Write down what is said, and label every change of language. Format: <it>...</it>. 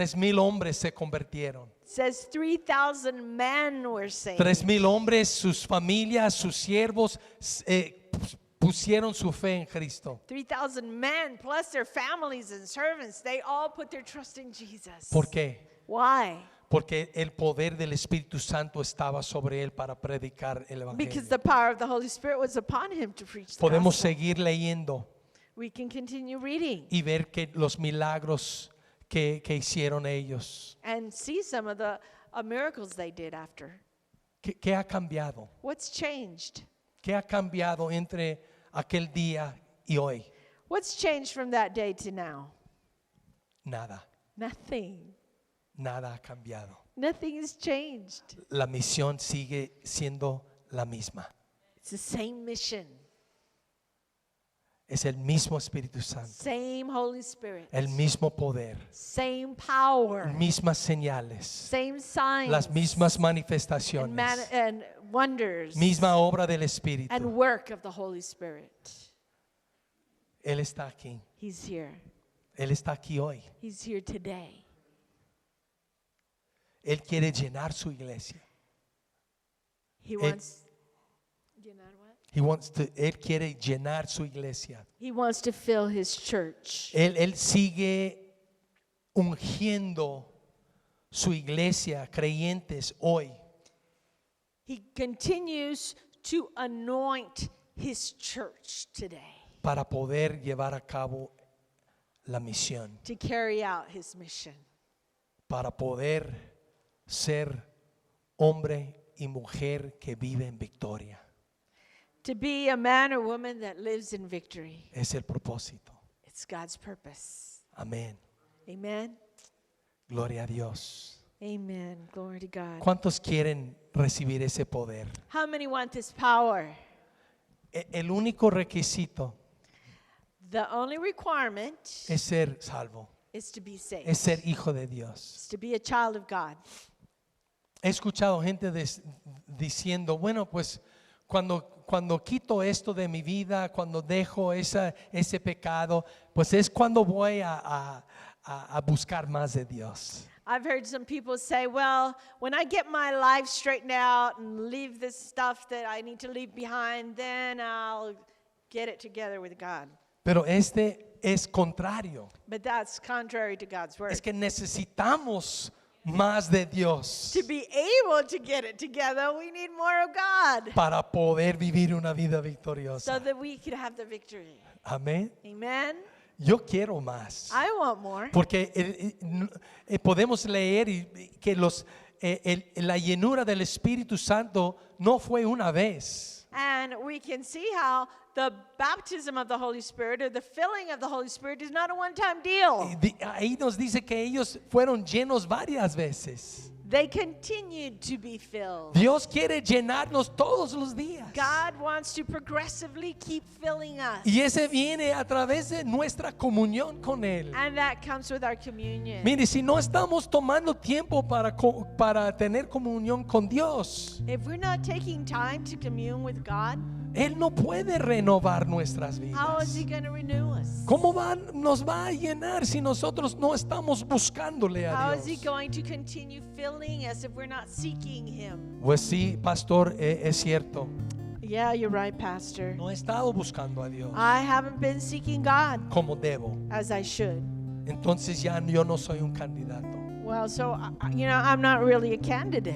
<es>3,000 hombres se convirtieron.</es> <en>It says 3,000 men were saved.</en> <es>3,000 hombres, sus familias, sus siervos pusieron su fe en Cristo.</es> <en>3,000 men plus their families and servants, they all put their trust in Jesus.</en> <es>¿Por qué?</es> <en>Why?</en> <es>Porque el poder del Espíritu Santo estaba sobre él para predicar el</es> <en>Because</en> <es>evangelio.</es> <en>the power of the Holy Spirit was upon him to preach the</en> <es>Podemos</es> <en>gospel.</en> <es>seguir leyendo</es> <en>We can continue reading</en> <es>y ver que los milagros que hicieron ellos.</es> <en>and see some of the miracles they did after.</en> <es>¿Qué ha cambiado?</es> <en>What's changed?</en> <es>¿Qué ha cambiado entre aquel día y hoy?</es> <en>What's changed from that day to now?</en> <es>Nada,</es> <en>Nothing.</en> <es>nada ha cambiado.</es> <en>Nothing has changed.</en> <es>La misión sigue siendo la misma.</es> <en>It's the same mission,</en> <es>Es el mismo Espíritu Santo,</es> <en>same Holy Spirit,</en> <es>el mismo poder,</es> <en>same power,</en> <es>mismas señales,</es> <en>same signs,</en> <es>las mismas</es> <en>and,</en> <es>manifestaciones,</es> <en>and wonders,</en> <es>misma obra del</es> <en>and</en> <es>Espíritu.</es> <en>work of the Holy Spirit.</en> <es>Él está aquí.</es> <en>He's here.</en> <es>Él está aquí hoy.</es> <en>He's here today.</en> <es>Él quiere llenar su iglesia.</es> <en>He wants, you know what?</en> <es>Él quiere llenar su iglesia.</es> <en>He wants to fill his church.</en> <es>Él sigue ungiendo su iglesia, creyentes hoy,</es> <en>He continues to anoint his church today</en> <es>para poder llevar a cabo la misión,</es> <en>to carry out his mission,</en> <es>para poder ser hombre y mujer que vive en victoria.</es> <en>to be a man or woman that lives in victory.</en> <es>Es el propósito.</es> <en>It's God's purpose.</en> <es>Amén.</es> <en>Amen.</en> <es>Gloria a Dios.</es> <en>Amen. Glory to God.</en> <es>¿Cuántos quieren recibir ese poder?</es> <en>How many want this power?</en> <es>El único requisito</es> <en>The only requirement</en> <es>es ser salvo,</es> <en>is to be saved.</en> <es>es ser hijo de Dios.</es> <en>It's to be a child of God.</en> <es>He escuchado gente diciendo, bueno, pues cuando quito esto de mi vida, cuando dejo ese pecado, pues es cuando voy a buscar más de Dios.</es> <en>I've heard some people say, well, when I get my life straightened out and leave this stuff that I need to leave behind, then I'll get it together with God.</en> <es>Pero este es contrario.</es> <en>But that's contrary to God's word.</en> <es>Es que necesitamos más de Dios</es> <en>To be able to get it together, we need more of God</en> <es>para poder vivir una vida</es> <en>so</en> <es>victoriosa.</es> <en>that we could have the victory.</en> <es>Amén.</es> <en>Amen.</en> <es>Yo quiero más.</es> <en>I want more.</en> <es>Porque podemos leer que la llenura del Espíritu Santo no fue una vez.</es> <en>And we can see how the baptism of the Holy Spirit or the filling of the Holy Spirit is not a one-time deal.</en> <es>Ahí nos dice que ellos fueron llenos varias veces.</es> <en>They continued to be filled.</en> <es>Dios quiere llenarnos todos los días.</es> <en>God wants to progressively keep filling us.</en> <es>Y ese viene a través de nuestra comunión con Él.</es> <en>And that comes with our communion.</en> <es>Mire, si no estamos tomando tiempo para tener comunión con Dios,</es> <en>If we're not taking time to commune with God,</en> <es>Él no puede renovar nuestras</es> <en>how is He going to renew us?</en> <es>¿Cómo nos va a llenar si nosotros no estamos buscándole</es> <en>How</en> <es>a</es> <en>is He</en> <es>Dios?</es> <en>going to continue filling us if we're not seeking Him?</en> <es>Pues sí, pastor, es cierto.</es> <en>Yeah, you're right, Pastor.</en> <es>No he estado buscando a Dios</es> <en>I haven't been seeking God</en> <es>como debo.</es> <en>as I should.</en> <es>Entonces ya yo no soy un candidato.</es> <en>Well, so, I'm not really a candidate.</en>